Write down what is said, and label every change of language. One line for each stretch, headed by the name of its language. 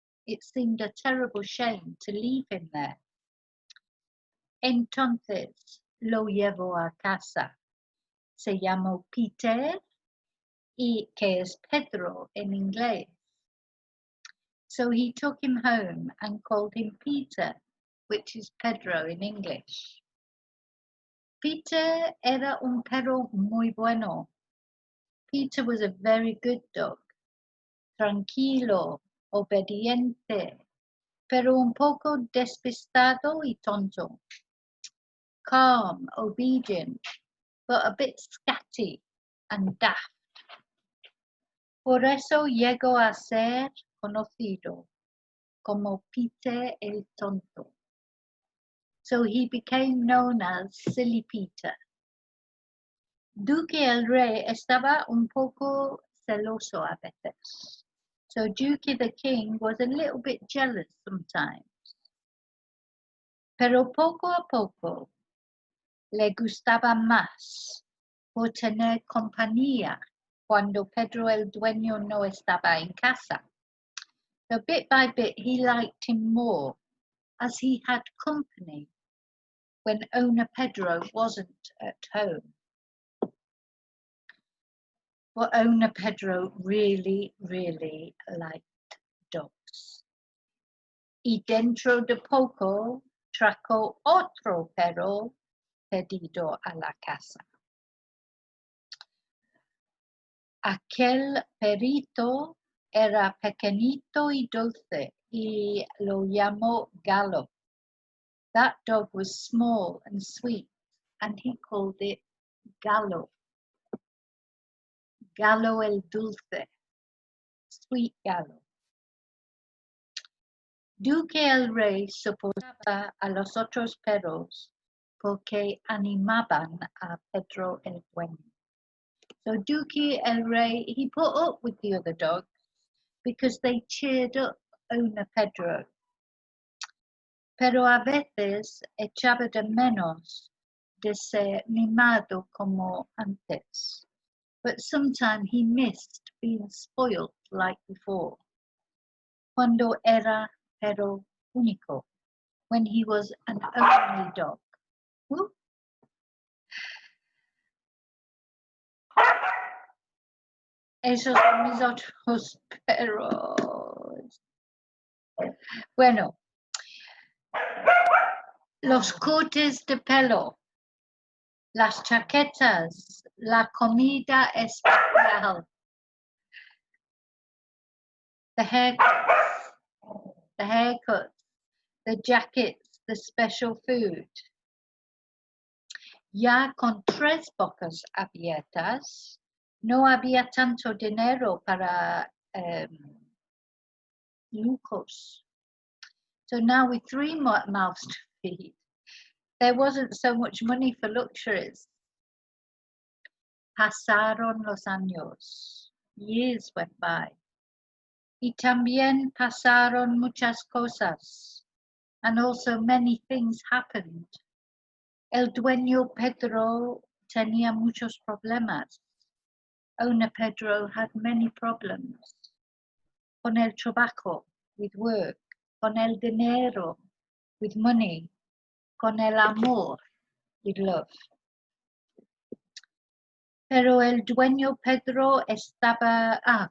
English: It seemed a terrible shame to leave him there.
Spanish: Entonces lo llevó a casa. Se llamó Peter, y que es Pedro en inglés.
English: So he took him home and called him Peter, which is Pedro in English.
Spanish: Peter era un perro muy bueno.
English: Peter was a very good dog.
Spanish: Tranquilo, obediente, pero un poco despistado y tonto.
English: Calm, obedient, but a bit scatty and daft.
Spanish: Por eso llegó a ser conocido como Peter el Tonto.
English: So he became known as Silly Peter.
Spanish: Duque el Rey estaba un poco celoso a veces.
English: So Duque the King was a little bit jealous sometimes.
Spanish: Pero poco a poco le gustaba más por tener compañía cuando Pedro el Dueño no estaba en casa.
English: So bit by bit he liked him more as he had company when owner Pedro wasn't at home. But owner Pedro really, really liked dogs.
Spanish: Y dentro de poco trajo otro perro pedido a la casa. Aquel perrito era pequeñito y dulce y lo llamó Gallo.
English: That dog was small and sweet and he called it Gallo.
Spanish: Gallo el dulce, sweet Gallo. Duque el Rey soportaba a los otros perros porque animaban a Pedro el Dueño.
English: So Duque el Rey, he put up with the other dogs because they cheered up owner Pedro.
Spanish: Pero a veces echaba de menos de ser mimado como antes.
English: But sometimes he missed being spoiled like before.
Spanish: Cuando era perro único,
English: when he was an only dog. Ooh.
Spanish: Esos son mis otros perros. Bueno, los cortes de pelo, las chaquetas, la comida especial,
English: the haircuts, the jackets, the special food.
Spanish: Ya con 3 bocas abiertas, no había tanto dinero para lujos.
English: So now with 3 mouths to feed, there wasn't so much money for luxuries.
Spanish: Pasaron los años.
English: Years went by.
Spanish: Y también pasaron muchas cosas.
English: And also many things happened.
Spanish: El dueño Pedro tenía muchos problemas.
English: Owner Pedro had many problems.
Spanish: Con el trabajo,
English: with work.
Spanish: Con el dinero,
English: with money.
Spanish: Con el amor,
English: with love.
Spanish: Pero el dueño Pedro estaba...